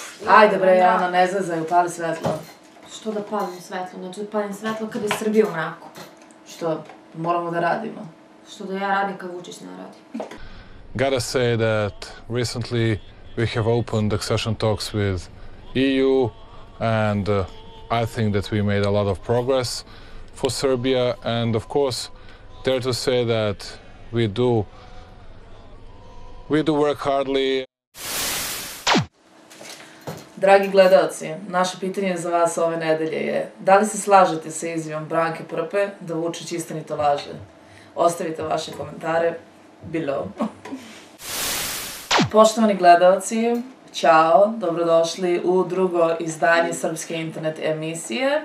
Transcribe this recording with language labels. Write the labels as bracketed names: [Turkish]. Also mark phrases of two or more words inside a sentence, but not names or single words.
[Serbian] Ajde bre, Jana, ne zezaj, upali svetlo. Što da palim svetlo? Znači da palim svetlo kada je Srbija u mraku. Što? Moramo da radimo. Što da ja radim kad Vučić ne radi. [English] Gotta say that recently we have opened accession talks with EU and I think that we made a lot of progress for Serbia and of course dare to say that we do work hardly. [Serbian] Dragi gledalci, naše pitanje za vas ove nedelje je da li se slažete sa izjavom Branke Prpe da Vučić istinito laže? Ostavite vaše komentare below. Poštovani gledalci, ćao, dobrodošli u drugo izdanje Srpske internet emisije.